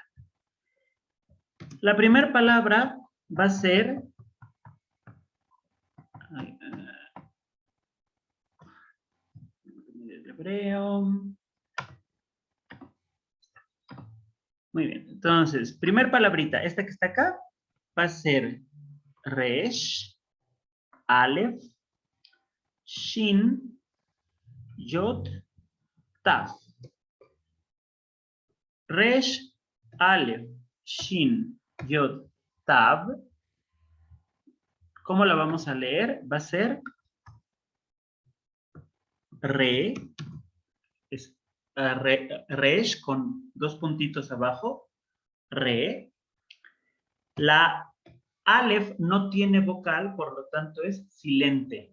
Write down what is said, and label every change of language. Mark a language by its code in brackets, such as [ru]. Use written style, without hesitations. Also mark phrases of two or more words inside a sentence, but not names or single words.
[es] La primera palabra va a ser. Hebreo. Muy bien. Entonces, primer palabrita. Esta que está acá va a ser Resh, Aleph, Shin, Yod, Taf. Resh, Aleph, Shin, Yod, Tav. ¿Cómo la vamos a leer? Va a ser Re, es Resh con dos puntitos abajo, Re. La Aleph no tiene vocal, por lo tanto es silente.